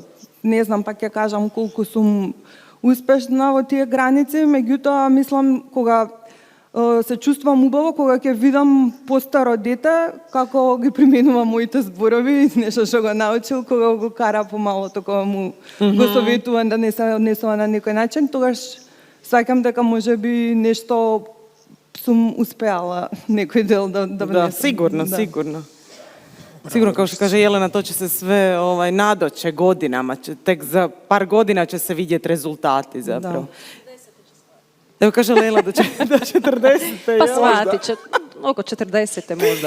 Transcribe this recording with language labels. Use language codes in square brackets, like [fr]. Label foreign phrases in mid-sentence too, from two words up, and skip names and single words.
[mk] Не знам, пак ќе кажам колку сум успешна во тие граници, меѓутоа мислам кога се чувствувам убаво кога ќе видам постаро дете како ги применува моите зборови и нешто што го научил, кога го кара помалото, кога му го советува да не се однесува на некој начин, тогаш сваќам дека можеби нешто сум успеала некој дел да внесам. [hr] Sigurno, sigurno. Sigurno, kao što kaže Jelena, to će se sve nadoće godinama, tek za par godina će se vidjeti rezultati zapravo. Evo kaže Lela do 40. Pa shvatit će, oko 40. možda.